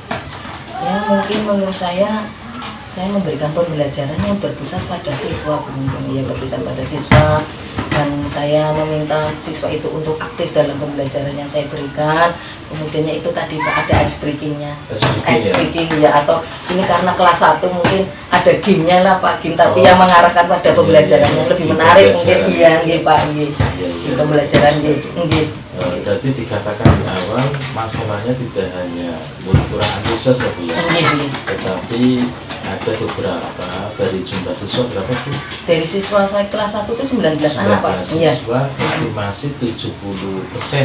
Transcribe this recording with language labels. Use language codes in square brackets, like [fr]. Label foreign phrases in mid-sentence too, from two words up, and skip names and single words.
[id] Ya mungkin menurut saya memberikan pembelajaran yang berpusat pada siswa, mungkin ya berpusat pada siswa, dan saya meminta siswa itu untuk aktif dalam pembelajaran yang saya berikan. Kemudiannya itu tadi Pak, ada [en] ice breaking- [id] nya, [en] Ice breaking, [id] ya, atau ini karena kelas 1 mungkin ada game-nya lah Pak, game tapi Oh. yang mengarahkan pada pembelajaran yang lebih Game menarik mungkin, pembelajaran. iya nggih Pak, nggih. Iya, iya. Pembelajaran nggih. Jadi dikatakan di awal masalahnya tidak hanya murid kurang antusias ya Bu ya, Nggih. tetapi ada beberapa dari jumlah siswa berapa Bu? Dari siswa saya kelas 1 itu 19 anak Pak. 19 Iya. siswa, estimasi 70%